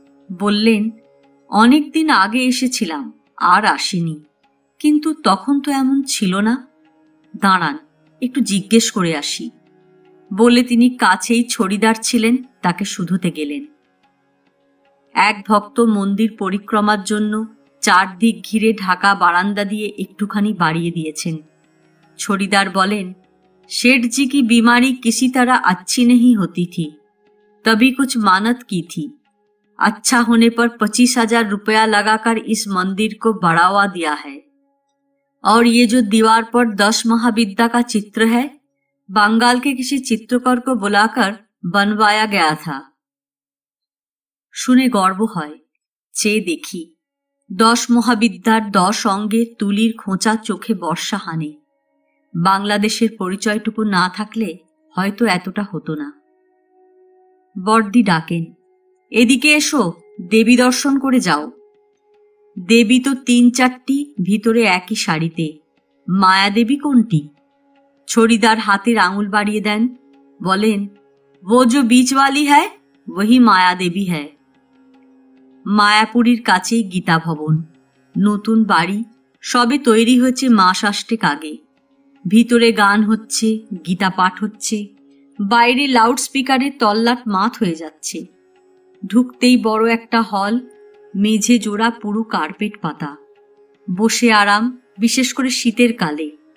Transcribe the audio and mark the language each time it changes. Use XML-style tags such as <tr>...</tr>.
<bn>বললেন, অনেকদিন আগে এসেছিলাম, আর আসিনি, কিন্তু তখন তো এমন ছিল না। দাঁড়ান, একটু জিজ্ঞেস করে আসি বলে তিনি কাছেই ছড়িদার ছিলেন, তাকে শুধোতে গেলেন। এক ভক্ত মন্দির পরিক্রমার জন্য চারদিক ঘিরে ঢাকা বারান্দা দিয়ে একটুখানি বাড়িয়ে দিয়েছেন। ছড়িদার বলেন,</bn> <hi>सेठ जी की बीमारी किसी तरह अच्छी नहीं होती थी, तभी कुछ मानत की थी। अच्छा होने पर 25,000 रुपया लगाकर इस मंदिर को बढ़ावा दिया है। और ये जो दीवार पर 10 महाविद्या का चित्र है, बंगाल के किसी चित्रकार को बुलाकर बनवाया गया था।</hi> <bn>শুনে গর্ব হয়, চেয়ে দেখি 10 মহাবিদ্যার 10 অঙ্গে তুলির খোঁচা চোখে বর্ষা হানে। বাংলাদেশের পরিচয়টুকু না থাকলে হয়তো এতটা হতো না। বড়দি ডাকেন, এদিকে এসো, দেবী দর্শন করে যাও। দেবী তো 3-4টি, ভিতরে একই শাড়িতে। মায়াদেবী কোনটি? ছড়িদার হাতের আঙুল বাড়িয়ে দেন, বলেন,</bn> <hi>वो जो बीच वाली है वही माया देवी है।</hi> <bn>মায়াপুরীর কাছেই গীতা ভবন, নতুন বাড়ি, সবে তৈরি হয়েছে মাস 8 আগে। ভিতরে গান হচ্ছে, গীতা পাঠ হচ্ছে, বাইরে লাউড স্পিকারে তল্লাট মাত হয়ে যাচ্ছে। ঢুকতেই বড় একটা হল, মেঝে জোড়া পুরো কার্পেট পাতা, বসে আরাম, বিশেষ করে শীতের কালে।</bn>